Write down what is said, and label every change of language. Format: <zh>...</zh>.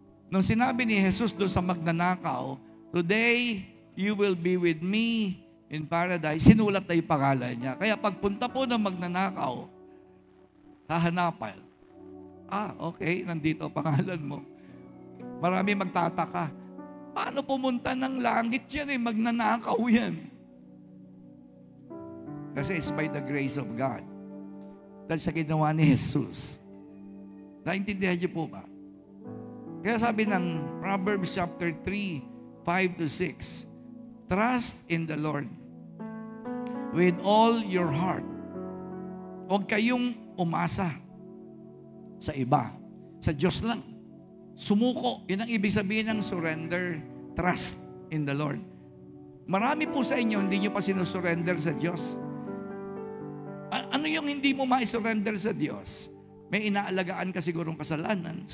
<tl>Nung sinabi ni Jesus doon sa magnanakaw,</tl> <en>"Today, you will be with me in paradise,"</en> <tl>sinulat na yung pangalan niya. Kaya pagpunta po ng magnanakaw, hahanapan. Okay, nandito ang pangalan mo. Marami magtataka. Paano pumunta ng langit yan eh? Magnanakaw yan.</tl> <en>Kasi it's by the grace of God.</en> <tl>Dahil sa ginawa ni Jesus. Naintindihan niyo po ba? Kaya sabi ng</tl> <en>Proverbs chapter 3, 5-6, trust in the Lord with all your heart.</en> <tl>Huwag kayong umasa sa iba. Sa Diyos lang. Sumuko. Yun ang ibig sabihin ng surrender.</tl> <en>Trust in the Lord.</en> <tl>Marami po sa inyo, hindi nyo pa sinusurrender sa Diyos. Ano yung hindi mo ma-surrender sa Diyos? May inaalagaan ka sigurong kasalanan.</tl>